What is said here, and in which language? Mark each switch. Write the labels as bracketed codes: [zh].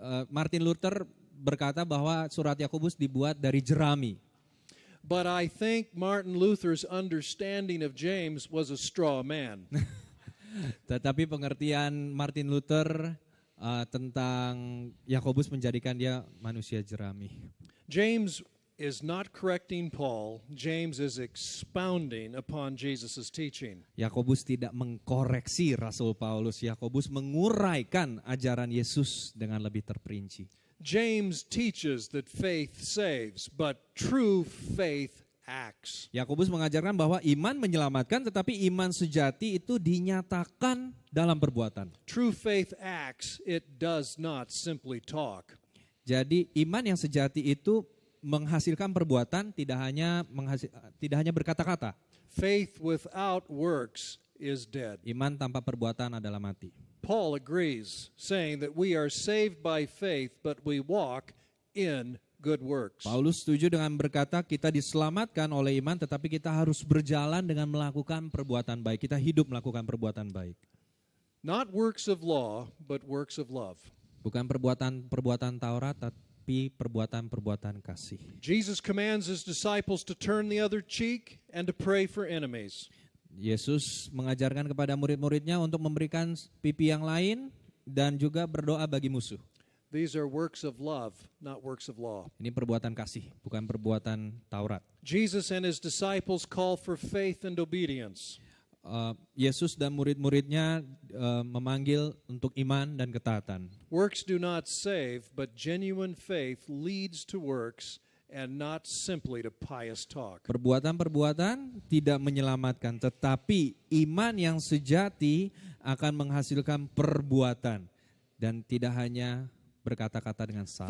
[id] Martin Luther berkata bahwa surat Yakobus dibuat dari jerami. [en] But I think Martin Luther's understanding of James was a straw man. [id] Tetapi pengertian Martin Luther tentang Yakobus menjadikan dia manusia jerami. [en] James is not correcting Paul. James is expounding upon Jesus' teaching. [id] Yakobus tidak mengkoreksi Rasul Paulus. Yakobus menguraikan ajaran Yesus dengan lebih terperinci. [en] James teaches that faith saves, but true faith acts. [id] Yakobus mengajarkan bahwa iman menyelamatkan, tetapi iman sejati itu dinyatakan dalam perbuatan. [en] True faith acts, it does not simply talk. [id] Jadi iman yang sejati itu menghasilkan perbuatan, tidak hanya berkata-kata. [en] Faith without works is dead. [id] Iman tanpa perbuatan adalah mati. [en] Paul agrees, saying that we are saved by faith, but we walk in good works. [id] Paulus setuju dengan berkata kita diselamatkan oleh iman, tetapi kita harus berjalan dengan melakukan perbuatan baik. Kita hidup melakukan perbuatan baik. [en] Not works of law, but works of love. [id] Bukan perbuatan Taurat, tapi perbuatan kasih. [en] Jesus commands his disciples to turn the other cheek and to pray for enemies. [id] Yesus mengajarkan kepada murid-muridnya untuk memberikan pipi yang lain dan juga berdoa bagi musuh. [en] These are works of love, not works of law. [id] Ini perbuatan kasih, bukan perbuatan Taurat. [en] Jesus and his disciples call for faith and obedience. [id] Yesus dan murid-muridnya memanggil untuk iman dan ketaatan. [en] Works do not save, but genuine faith leads to works and not simply to pious talk. [id] Perbuatan-perbuatan tidak menyelamatkan, tetapi iman yang sejati akan menghasilkan perbuatan dan tidak hanya berkata-kata dengan salah.